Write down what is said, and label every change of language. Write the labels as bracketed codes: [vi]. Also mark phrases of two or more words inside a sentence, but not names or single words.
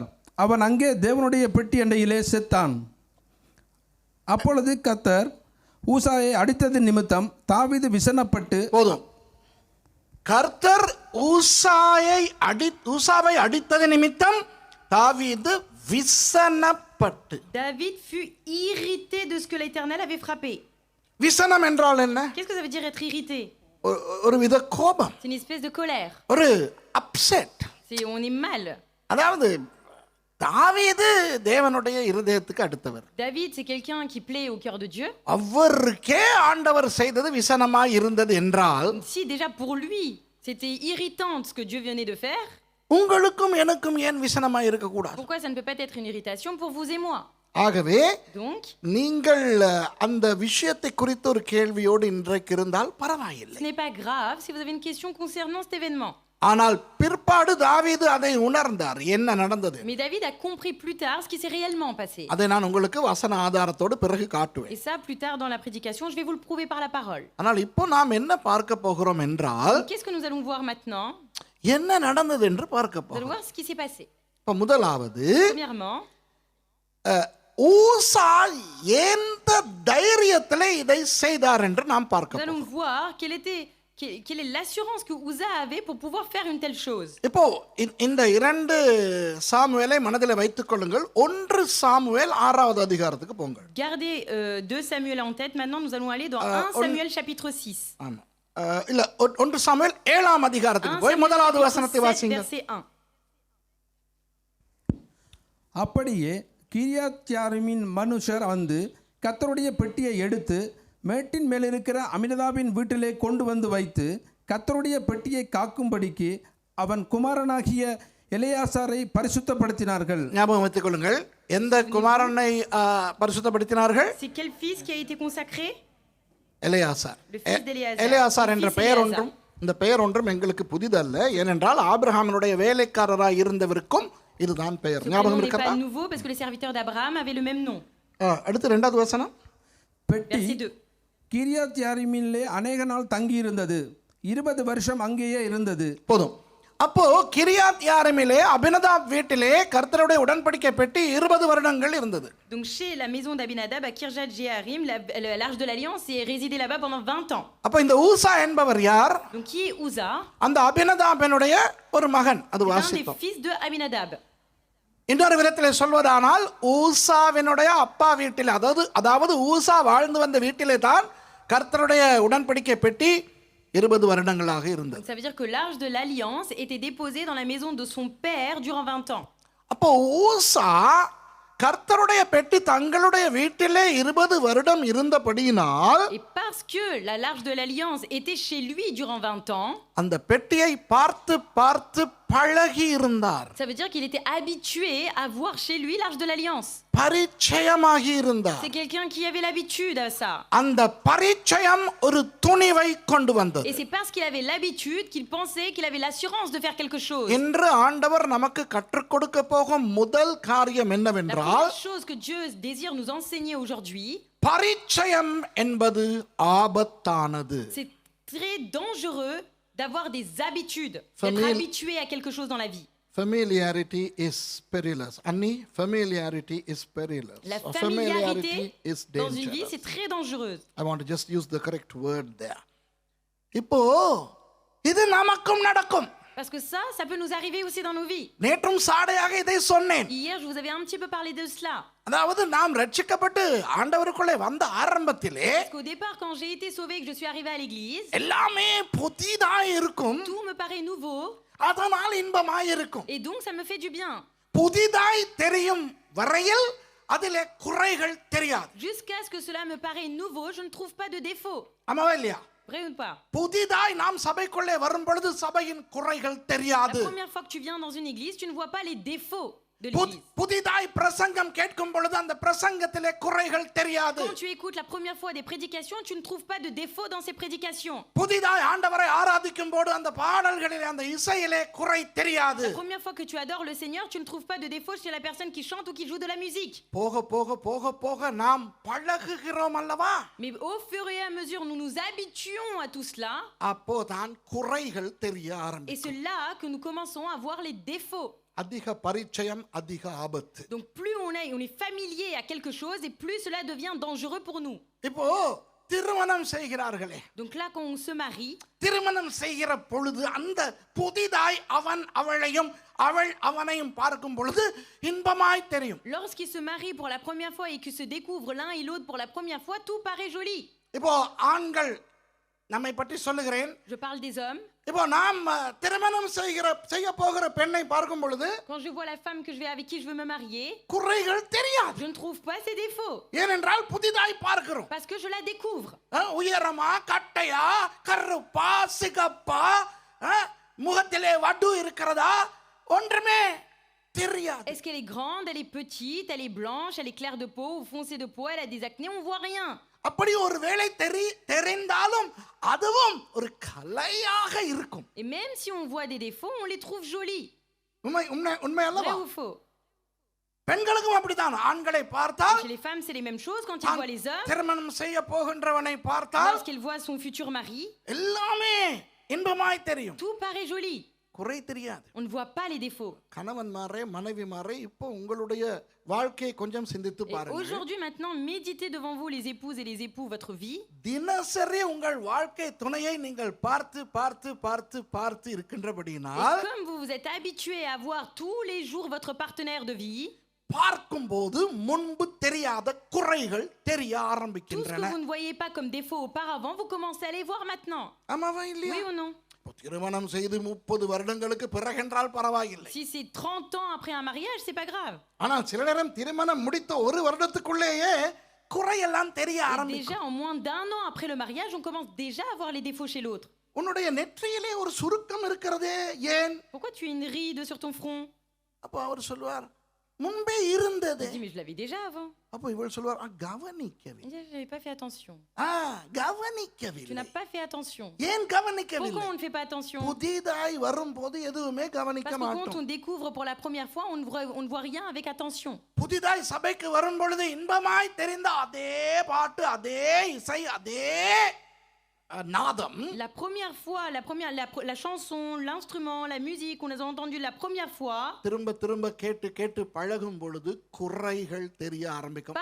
[ta] அவன் அங்கே தேவனுடைய பெட்டி அண்டையிலே செத்தான். அப்பொழுது கர்த்தர் ஊசாயை அடித்தது நிமித்தம் தாவீது விசனப்பட்டு, போதும். கர்த்தர் ஊசாவை அடித்தது நிமித்தம் தாவீது விசனப்பட்டு. [fr] David fut irrité de ce que l'Éternel avait frappé. [ta] விசனம் என்றால் என்ன? [fr] Qu'est-ce que ça veut dire être irrité? [ta] ஒரு வித கோபம், [fr] C'est une espèce de colère. [ta] ஒரு அப்செட். [fr] On est mal. [ta] அதாவது தாவீது தேவனுடைய இருதயத்துக்கு அடுத்தவர். [fr] David, c'est quelqu'un qui plaît au cœur de Dieu. [ta] அவருக்கே ஆண்டவர் செய்தது விசனமாய் இருந்தது என்றால், [fr] Donc, si déjà pour lui, c'était irritant ce que Dieu venait de faire, [ta] உங்களுக்கும் எனக்கும் ஏன் விசனமாய் இருக்க கூடாது? [fr] pourquoi ça ne peut pas être une irritation pour vous et moi? [ta] ஆகவே [fr] Donc, [ta] நீங்கள் அந்த விஷயத்தை குறித்து ஒரு கேள்வியோடு இன்றைக்கு இருந்தால் பரவாயில்லை. [fr] ce n'est pas grave si vous avez une question concernant cet événement. [ta] ஆனால் பிற்பாடு தாவீது அதை உணர்ந்தார், என்ன நடந்தது. [fr] Mais David a compris plus tard ce qui s'est réellement passé. [ta] அதை நான் உங்களுக்கு வசன ஆதாரத்தோடு பிறகு காட்டுவேன். [fr] Et ça, plus tard dans la prédication, je vais vous le prouver par la parole. [ta] ஆனால் இப்போ நாம் என்ன பார்க்க போகிறோம் என்றால், [fr] Donc, qu'est-ce que nous allons voir maintenant? [ta] என்ன நடந்தது என்று பார்க்க [fr] Nous allons [ta] போகிறோம். [fr] voir ce qui s'est passé. [ta] இப்ப முதலாவது, [fr] Premièrement, [ta] ஊசா எந்த தைரியத்திலே இதை செய்தார் என்று நாம் [fr] nous [ta] பார்க்க [fr] allons [ta] போகிறோம். [fr] voir quelle est l'assurance que Uza avait pour pouvoir faire une telle chose. [ta] இப்போ இந்த 2 சாமுவேலை மனதில் வைத்துக் கொள்ளுங்கள். 1 சாமுவேல் 6வது அதிகாரத்துக்கு போங்கள். [fr] Gardez 2 Samuel en tête. Maintenant, nous allons aller dans 1 Samuel chapitre 6. [ta] ஆமா, இல்ல 1 சாமுவேல் 7ஆம் அதிகாரத்துக்கு [fr] 1 [ta] போய் [fr] Samuel [ta] முதலாவது [fr] chapitre [ta] வசனத்தை [fr] 7, [ta] வாசிங்க. [fr] verset 1. [ta] அப்படியே கிரியாத்யாரிமின் மனுஷர் வந்து கர்த்தருடைய பெட்டியை எடுத்து மேட்டின் மேலிருக்கிற அமினதாபின் வீட்டிலே கொண்டு வந்து வைத்து கர்த்தருடைய பெட்டியை காக்கும்படிக்கு அவன் குமாரனாகிய எலெயாசாரை பரிசுத்தப்படுத்தினார்கள். ஞாபகம் வைத்துக் கொள்ளுங்கள், எந்த குமாரனை பரிசுத்தப்படுத்தினார்கள்? [fr] C'est quel fils qui a été consacré? [ta] எலெயாசார். [fr] Le fils d'Éléazar. [ta] எலெயாசார் [fr] Le [ta] என்ற [fr] fils [ta] பெயர் [fr] d'Éléazar. [ta] ஒன்றும் இந்த பெயர் ஒன்றும் எங்களுக்கு புதிதல்ல. ஏனென்றால் ஆபிரகாமினுடைய வேலைக்காரராய் இருந்தவருக்கும் இதுதான் பெயர். [fr] Ce [ta] ஞாபகம் [fr] prénom n'est [ta] இருக்கிறதா? [fr] pas nouveau parce que les serviteurs d'Abraham avaient le même nom. [ta] அடுத்து 2வது வசனம். பெட்டி [fr] Verset 2. [ta] கிரியாத்யாரிமிலே அநேக நாள் தங்கியிருந்தது. 20 வருஷம் அங்கேயே இருந்தது. போதும். அப்போ கிரியாத் யாரிமிலே அபினதாப் வீட்டிலே கர்த்தருடைய உடன்படிக்கை பெட்டி 20 வருடங்கள் இருந்தது. [fr] Donc chez la maison d'Abinadab à Kirjat Jearim, l'arche de l'alliance est résidé là-bas pendant 20 ans. [ta] அப்போ இந்த ஊசா என்பவர் யார்? [fr] Donc qui est Uza? [ta] அந்த அபினதாபினுடைய ஒரு மகன். அது [fr] C'est un des [ta] வாசித்தோம். [fr] fils de Abinadab. [ta] இன்னொரு விதத்தில் சொல்வதானால் ஊசாவினுடைய அப்பா வீட்டில், அதாவது ஊசா வாழ்ந்து வந்த வீட்டிலே தான் கர்த்தருடைய உடன்படிக்கை பெட்டி 20 வருடங்களாக இருந்தது. [fr] Donc ça veut dire que l'arche de l'alliance était déposée dans la maison de son père durant 20 ans. [ta] அப்போ ஊசா கர்த்தருடைய பெட்டி தங்களுடைய வீட்டிலே 20 வருடம் இருந்தபடியினால் [fr] Et parce que l'arche de l'alliance était chez lui durant 20 ans, [ta] அந்த பெட்டியை பார்த்து பார்த்து பழகி இருந்தார், [fr] Ça veut dire qu'il était habitué à voir chez lui l'Arche de l'Alliance. [ta] பரிச்சயமாகி இருந்தார். [fr] C'est quelqu'un qui avait l'habitude à ça. [ta] அந்த பரிச்சயம் ஒரு துணிவை கொண்டு வந்தது. [fr] Et c'est parce qu'il avait l'habitude qu'il pensait qu'il avait l'assurance de faire quelque chose. [ta] இன்று ஆண்டவர் நமக்கு கற்றுக் கொடுக்க போகும் முதல் காரியம் [fr] La [ta] என்னவென்றால், [fr] première chose que Dieu désire nous enseigner aujourd'hui, [ta] பரிச்சயம் என்பது ஆபத்தானது. [fr] c'est très dangereux d'avoir des habitudes, d'être Famille- habitué à quelque chose dans la vie. [en] Familiarity is perilous. Annie, familiarity is perilous. [fr] La [en] Or [fr] familiarité [en] is [fr] dans une vie, [en] dangerous. [fr] c'est très dangereuse. [en] I want to just use the correct word there. [ta] இப்போ இது நமக்கும் நடக்கும். [fr] Parce que ça peut nous arriver aussi dans nos vies. [ta] நேற்றும் சாடையாக இதை சொன்னேன். [fr] Hier, je vous avais un petit peu parlé de cela. [ta] அதாவது நாம் ரட்சிக்கப்பட்டு ஆண்டவருக்குள்ளே வந்த ஆரம்பத்திலே [fr] Parce qu'au départ, quand j'ai été sauvée et que je suis arrivée à l'église, [ta] எல்லாமே புதிதாய் இருக்கும், [fr] tout me paraît nouveau [ta] அதனால் இன்பமாய் இருக்கும். [fr] et donc ça me fait du bien. [ta] புதிதாய் தெரியும் வரையில் அதிலே குறைகள் தெரியாது. [fr] Jusqu'à ce que cela me paraît nouveau, je ne trouve pas de défaut. [ta] ஆமாவா இல்லையா? [fr] Vrai ou pas? [ta] புதிதாய் நாம் சபைக்குள்ளே வரும் பொழுது சபையின் குறைகள் [fr] La [ta] தெரியாது. [fr] première fois que tu viens dans une église, tu ne vois pas les défauts de [ta] புதி- [fr] l'église. [ta] புதிதாய் பிரசங்கம் கேட்கும் பொழுது அந்த பிரசங்கத்திலே குறைகள் தெரியாது. [fr] Quand tu écoutes la première fois des prédications, tu ne trouves pas de défauts dans ces prédications. [ta] புதிதாய் ஆண்டவரை ஆராதிக்கும் போது அந்த பாடல்களிலே அந்த இசையிலே குறை தெரியாது. [fr] La première fois que tu adores le Seigneur, tu ne trouves pas de défauts chez la personne qui chante ou qui joue de la musique. [ta] போக போக போக போக நாம் பழகுகிறோம் அல்லவா? [fr] Mais au fur et à mesure, nous nous habituons à tout cela. [ta] அப்போதான் குறைகள் தெரிய [fr] Et [ta] ஆரம்பிக்கும். [fr] c'est là que nous commençons à voir les défauts. [ta] அதிக பரிச்சயம் அதிக ஆபத்து. [fr] Donc plus on est familier à quelque chose et plus cela devient dangereux pour nous. [ta] இப்போ திருமணம் செய்கிறார்களே, [fr] Donc là, quand on se marie, [ta] திருமணம் செய்கிற பொழுது அந்த புதிதாய் அவன் அவளையும் அவள் அவனையும் பார்க்கும் பொழுது இன்பமாய் தெரியும். [fr] lorsqu'ils se marient pour la première fois et qu'ils se découvrent l'un et l'autre pour la première fois, tout paraît joli. [ta] இப்போ ஆண்கள் நம்மை பற்றி சொல்லுகிறேன். [fr] Je parle des hommes. [ta] இப்போ நாம் திருமணம் செய்ய போகிற பெண்ணை பார்க்கும் பொழுது [fr] Quand je vois la femme avec qui je veux me marier, [ta] குறைகள் தெரியாது. [fr] je ne trouve pas ses défauts. [ta] ஏனென்றால் புதிதாய் பார்க்கிறோம். [fr] Parce que je la découvre. [ta] உயரமா, கட்டையா, கருப்பா, சிகப்பா, முகத்திலே வடு இருக்கிறதா, ஒன்றுமே தெரியாது. [fr] Est-ce qu'elle est grande, elle est petite, elle est blanche, elle est claire de peau ou foncée de peau, elle a des acnés, on voit rien. [ta] அப்படி ஒரு வேளை தெரிந்தாலும் அதுவும் ஒரு கலையாக இருக்கும். [fr] Et même si on voit des défauts, on les trouve jolis. [ta] உண்மை அல்லவா? [fr] Vrai ou faux? [ta] பெண்களுக்கும் அப்படித்தான். ஆண்களை பார்த்தால், [fr] Chez les femmes, c'est les mêmes choses. Quand ils voient les hommes, [ta] திருமணம் செய்ய போகின்றவனை பார்த்தால் [fr] lorsqu'ils voient son futur mari, [ta] எல்லாமே இன்பமாய் தெரியும், [fr] tout paraît joli. [ta] குறை தெரியாது. [fr] On ne voit pas les défauts. [ta] கணவன்மாரே மனைவிமாரே, இப்போ உங்களுடைய வாழ்க்கையை கொஞ்சம் சிந்தித்து [fr] Et [ta] பாருங்க. [fr] aujourd'hui, maintenant, méditez devant vous, les épouses et les époux, votre vie. [ta] தினசரி உங்கள் வாழ்க்கை துணையை நீங்கள் பார்த்து பார்த்து பார்த்து பார்த்து [fr] Et [ta] இருக்கின்றபடியினால் [fr] comme vous vous êtes habitué à voir tous les jours votre partenaire de vie, [ta] பார்க்கும்போது முன்பு தெரியாத குறைகள் தெரிய [fr] tout ce que [ta] ஆரம்பிக்கின்றன. [fr] vous ne voyez pas comme défaut auparavant, vous commencez à les voir maintenant. [ta] ஆமாவா இல்லையா? [fr] Oui ou non? [ta] இப்போ திருமணம் செய்து 30 வருடங்களுக்கு பிறகென்றால் பரவாயில்லை. [fr] Si c'est 30 ans après un mariage, c'est pas grave. [ta] ஆனால் சில நேரம் திருமணம் முடித்த ஒரு வருடத்துக்குள்ளேயே குறையெல்லாம் தெரிய [fr] Et [ta] ஆரம்பிக்கும். [fr] déjà, en moins d'un an après le mariage, on commence déjà à voir les défauts chez l'autre. [ta] உன்னுடைய நெற்றியிலே ஒரு சுருக்கம் இருக்கிறதே, ஏன்? [fr] Pourquoi tu as une ride sur ton front? [ta] அப்போ அவர் சொல்வார், முன்பே இருந்தது. [fr] Je dis, mais je l'avais déjà avant. [ta] அப்போ இவள் சொல்வார், கவனிக்கவில்லை. [fr] Je n'avais pas fait attention. Tu [ta] கவனிக்கவில்லை. [fr] n'as pas fait attention. [ta] ஏன் கவனிக்கவில்லை? [fr] Pourquoi on ne fait pas attention? [ta] புதிதாய் வரும்போது எதுவுமே கவனிக்க [fr] Parce que quand [ta] மாட்டோம். [fr] on découvre pour la première fois, on ne voit rien avec attention. [ta] புதிதாய் சபைக்கு வரும் பொழுது இன்பமாய் தெரிந்த அதே பாட்டு, அதே இசை, அதே நாதம் [fr] La première fois, la chanson, l'instrument, la musique, on les a entendus la première fois. [ta] திரும்ப திரும்ப கேட்டு கேட்டு பழகும் பொழுது குறைகள் தெரிய ஆரம்பிக்கும்.